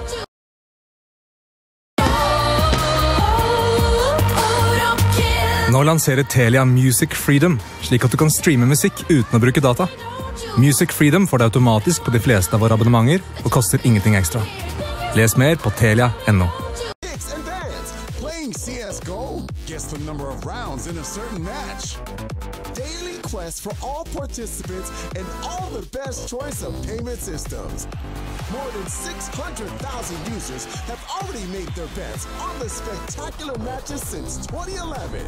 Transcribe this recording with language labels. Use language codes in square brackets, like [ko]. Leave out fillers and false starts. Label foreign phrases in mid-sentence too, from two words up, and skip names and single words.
[no] Nå lanserer Telia Music Freedom, slik at du kan streame musikk uten å bruke data. Music Freedom får det automatisk på de fleste av våre abonnementer og koster ingenting ekstra. Les mer på telia.no. [en] Playing CSGO gets the number of rounds in a certain match. Daily quest for all participants and all the best choice of payment systems. More than 600,000 users have already made their bets on the spectacular matches since 2011.